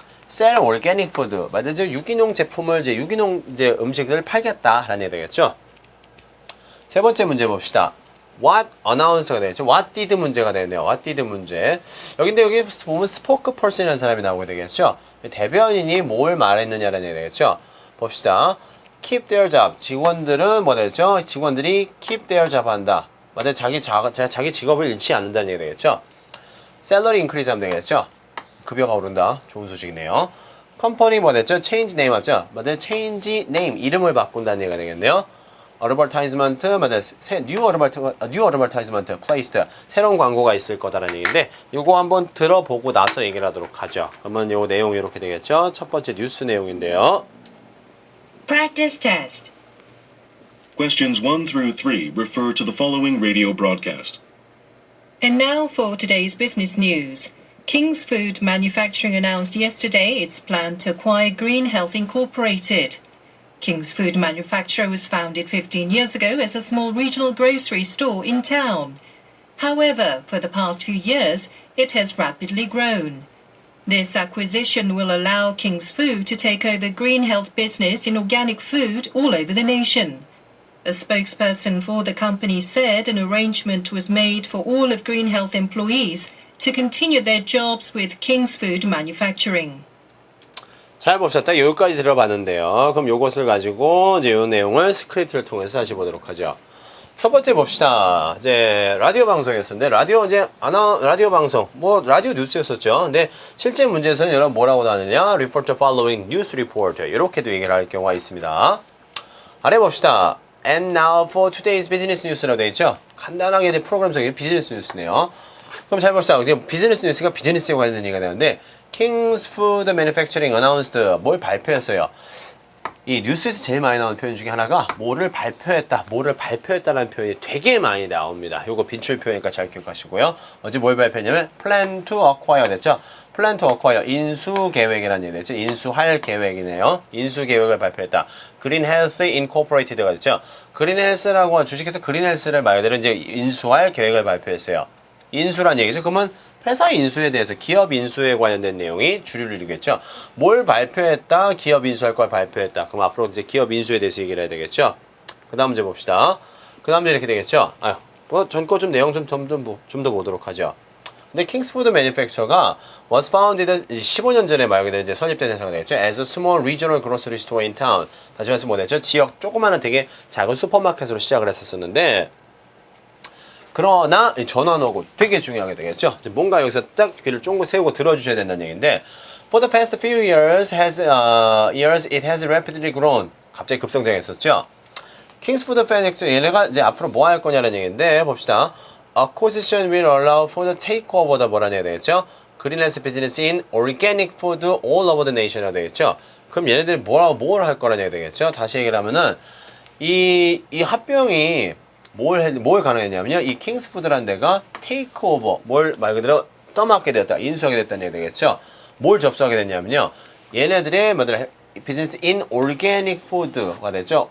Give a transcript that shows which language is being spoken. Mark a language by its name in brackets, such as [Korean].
[English] sell organic food, [Korean] 말하자면 유기농 제품을 유기농 음식을 팔겠다라는 얘기 되겠죠. 세 번째 문제 봅시다. [English] What announce [Korean] 가 되겠죠. [English] What did [Korean] 문제가 되네요. What did 문제. 여기 보면 spokesperson이라는 사람이 나오게 되겠죠. 대변인이 뭘 말했느냐라는 얘기 되겠죠. 봅시다. [English] Keep their job. [Korean] 직원들은 뭐 되죠? 직원들이 [English] keep their job [Korean] 한다. 자기 직업을 잃지 않는다는 얘기 되겠죠. [English] Salary increase [Korean] 하면 되겠죠. 급여가 오른다. 좋은 소식이네요. 컴퍼니 뭐 됐죠? change name 맞죠? 맞아요. [English] change name [Korean] 이름을 바꾼다는 얘기가 되겠네요. advertisement 맞아요. [English] new advertisement placed [Korean] 새로운 광고가 있을 거다라는 얘기인데 요거 한번 들어보고 나서 얘기를 하도록 하죠. 그러면 요 내용이 이렇게 되겠죠. 첫 번째 뉴스 내용인데요. [English] Practice test. Questions 1 through 3 refer to the following radio broadcast. And now for today's business news. King's Food Manufacturing announced yesterday its plan to acquire Green Health Incorporated. King's Food Manufacturer was founded 15 years ago as a small regional grocery store in town. However, for the past few years, it has rapidly grown. This acquisition will allow King's Food to take over Green Health business in organic food all over the nation. A spokesperson for the company said an arrangement was made for all of Green Health employees to continue their jobs with King's Food Manufacturing. [Korean] 잘 봅시다. 딱 여기까지 들어봤는데요. 그럼 요것을 가지고 이제 요 내용을 스크립트를 통해서 다시 보도록 하죠. 첫 번째 봅시다. 이제 라디오 방송이었었는데 라디오 방송 뭐 라디오 뉴스였었죠. 근데 실제 문제에서는 여러분 뭐라고 나느냐? [English] Refer to following news report [Korean] 이렇게도 얘기를 할 경우가 있습니다. 아래 봅시다. [English] And now for today's business news라고 [Korean] 되어 있죠. 간단하게 이제 프로그램 속의 비즈니스 뉴스네요. 그럼 잘 봅시다. 비즈니스 뉴스가 비즈니스에 관련된 얘기가 되는데 [English] King's Food Manufacturing announced [Korean] 뭘 발표했어요. 이 뉴스에서 제일 많이 나오는 표현 중에 하나가 뭐를 발표했다라는 표현이 되게 많이 나옵니다. 요거 빈출 표현이니까 잘 기억하시고요. 어제 뭘 발표했냐면 [English] plan to acquire [Korean] 됐죠. [English] plan to acquire [Korean] 인수 계획이라는 얘기 됐죠. 인수할 계획이네요. 인수 계획을 발표했다. 그린 헬스 인코퍼레이티드가 됐죠. 그린 헬스라고 주식회사 그린 헬스를 말 그대로 이제 인수할 계획을 발표했어요. 인수란 얘기죠. 그러면 회사 인수에 대해서 기업 인수에 관련된 내용이 주류를 이루겠죠. 뭘 발표했다? 기업 인수할 걸 발표했다. 그럼 앞으로 이제 기업 인수에 대해서 얘기를 해야 되겠죠. 그 다음 문제 봅시다. 그 다음 문제 이렇게 되겠죠. 전 거 좀 내용 좀 더 보도록 하죠. 근데 킹스푸드 매니팩처가 [English] was founded [Korean] 15년 전에 말 그대로 이제 설립된 회사가 되겠죠. [English] As a small regional grocery store in town. [Korean] 다시 말해서 뭐 됐죠? 지역 조그마한 되게 작은 슈퍼마켓으로 시작을 했었었는데 그러나 전환하고 되게 중요하게 되겠죠. 뭔가 여기서 딱 귀를 쫑긋 세우고 들어주셔야 된다는 얘기인데 [English] For the past few years, it has rapidly grown. [Korean] 갑자기 급성장했었죠. 킹스푸드 패닉스 얘네가 이제 앞으로 뭐 할 거냐는 얘기인데 봅시다. [English] Acquisition will allow for the takeover다 [Korean] 뭐라는 얘기가 되겠죠. [English] Greenhouse business in organic food all over the nation이라고 [Korean] 되겠죠. 그럼 얘네들이 뭘 할 거라는 얘기가 되겠죠. 다시 얘기를 하면은 이 합병이 뭘 가능했냐면요. 이 킹스푸드라는 데가 테이크오버, 뭘 말 그대로 떠맡게 됐다, 인수하게 됐다는 얘기 되겠죠. 뭘 접수하게 됐냐면요. 얘네들의 비즈니스 인 오르게닉 푸드가 됐죠.